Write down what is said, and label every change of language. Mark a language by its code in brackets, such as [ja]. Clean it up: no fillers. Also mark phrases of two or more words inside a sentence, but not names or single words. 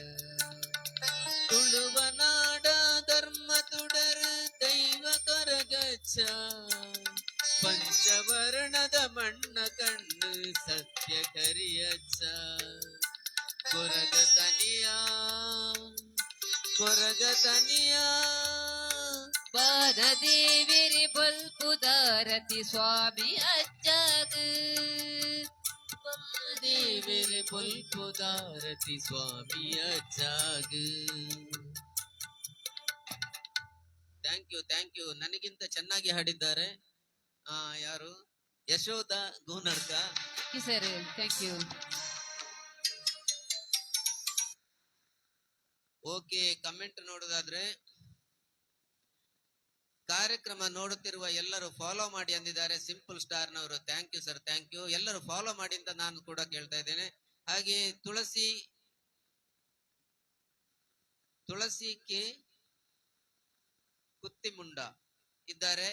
[tcy] ತುಳುವ ನಾಡ ಧರ್ಮ ತುಡರು ದೈವ ಕೊರಗಜ್ಜ ಪಂಚವರ್ಣದ ಮಣ್ಣ ಕಣ್ಣು ಸತ್ಯ ಕರಿಯಜ್ಜ ಕೊರಗತನಿಯ ಕೊರಗತನಿಯ ಪಾನದೇವೆರೆ ಬೊಲ್ಪುದಾರತಿ ಸ್ವಾಮಿ ಅಜ್ಜಗ ದೇವೆರೆ ಬೊಲ್ಪುದಾರತಿ ಸ್ವಾಮಿ ಅಜ್ಜಾಗ [en] thank you [kn] ನನಗಿಂತ ಚೆನ್ನಾಗಿ ಹಾಡಿದ್ದಾರೆ ಯಾರು ಯಶೋಧ ಗೂನಡ್ಕ [en] sir thank you [kn] ಓಕೆ ಕಮೆಂಟ್ ನೋಡೋದಾದ್ರೆ ಕಾರ್ಯಕ್ರಮ ನೋಡುತ್ತಿರುವ ಎಲ್ಲರೂ ಫಾಲೋ ಮಾಡಿ ಅಂದಿದ್ದಾರೆ ಸಿಂಪಲ್ ಸ್ಟಾರ್ ನವರು [en] thank you sir thank you [kn] ಎಲ್ಲರೂ ಫಾಲೋ ಮಾಡಿ ಅಂತ ನಾನು ಕೂಡ ಕೇಳ್ತಾ ಇದ್ದೇನೆ ಹಾಗೆ ತುಳಸಿ ಕೆ ಕುತ್ತಿಮುಂಡ ಇದ್ದಾರೆ